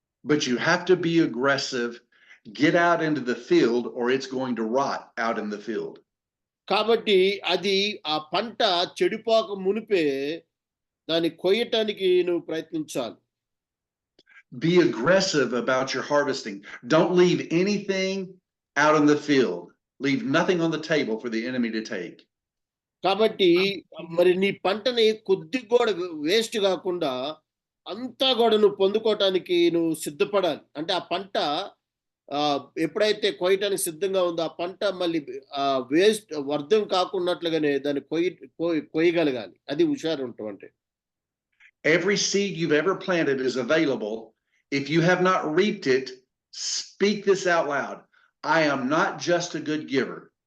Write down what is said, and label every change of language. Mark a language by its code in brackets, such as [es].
[en] But you have to be aggressive. Get out into the field or it's going to rot out in the field. [te] కాబట్టి అది ఆ పంట చెడిపోక మునిపే దాన్ని కొయ్యటానికి నువ్వు ప్రయత్నించాలి. [en] Be aggressive about your harvesting. Don't leave anything out in the field. Leave nothing on the table for the enemy to take. [te] కాబట్టి మరి నీ పంటని కొద్ది కూడా వేస్ట్ కాకుండా అంతా కూడా నువ్వు పొందుకోవటానికి నువ్వు సిద్ధపడాలి. అంటే ఆ పంట ఎప్పుడైతే కోయటానికి సిద్ధంగా ఉందో ఆ పంట మళ్ళీ వేస్ట్ వ్యర్థం కాకున్నట్లుగానే దాన్ని కొయ్యగలగాలి. అది హుషారు ఉండటం అంటే. [en] Every seed you've ever planted is available. If you have not reaped it, speak this out loud. I am not just a good giver.